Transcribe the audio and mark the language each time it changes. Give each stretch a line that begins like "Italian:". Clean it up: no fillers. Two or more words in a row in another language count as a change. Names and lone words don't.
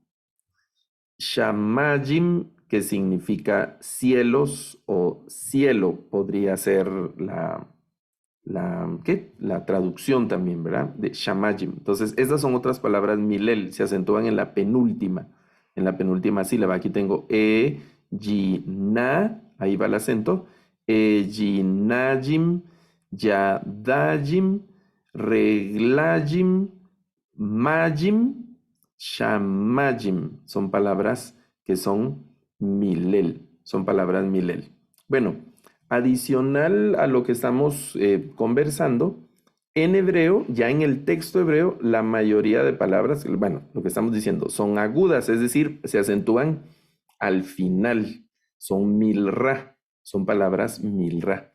Spanish: Shamajim, que significa cielos o cielo, podría ser la traducción también, ¿verdad? De Shamajim. Entonces, estas son otras palabras milel, se acentúan en la penúltima sílaba. Aquí tengo na, ahí va el acento,
Hebrew: ejinajim, yadajim, reglajim, majim, shamajim.
Spanish: Son palabras que son milel, son palabras milel. Bueno, adicional a lo que estamos conversando, en hebreo, ya en el texto hebreo, la mayoría de palabras, bueno, lo que estamos diciendo, son agudas, es decir, se acentúan al final, son milra, son palabras milra.